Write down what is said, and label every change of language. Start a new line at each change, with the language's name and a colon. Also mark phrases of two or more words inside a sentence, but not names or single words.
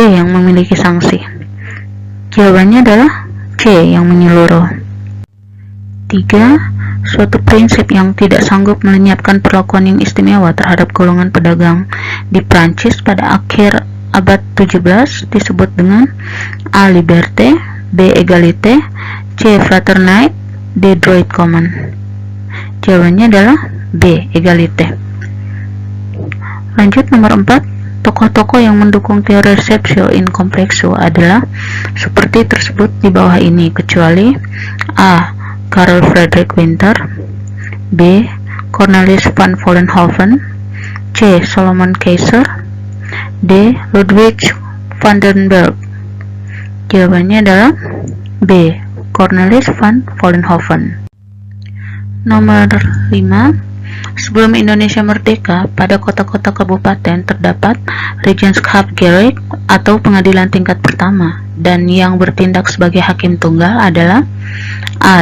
Indonesian: Yang memiliki sanksi. Jawabannya adalah C. Yang menyeluruh. 3. Suatu prinsip yang tidak sanggup melenyapkan perlakuan yang istimewa terhadap golongan pedagang di Prancis pada akhir abad 17 disebut dengan A.
French: Liberté, B. Égalité, C. Fraternité, D. Droit commun.
Indonesian: Jawabannya adalah B. Égalité. Lanjut nomor 4. Tokoh-tokoh yang mendukung teori
Latin: receptio in complexo
Indonesian: adalah seperti tersebut di bawah ini, kecuali A. Karl Friedrich Winter, B. Cornelis van Vollenhoven, C. Solomon Keiser, D. Ludwig van den Berg. Jawabannya adalah B. Cornelis van Vollenhoven. Nomor 5. Sebelum Indonesia merdeka, pada kota-kota kabupaten terdapat Regentschapsgericht atau pengadilan tingkat pertama, dan yang bertindak sebagai hakim tunggal adalah A.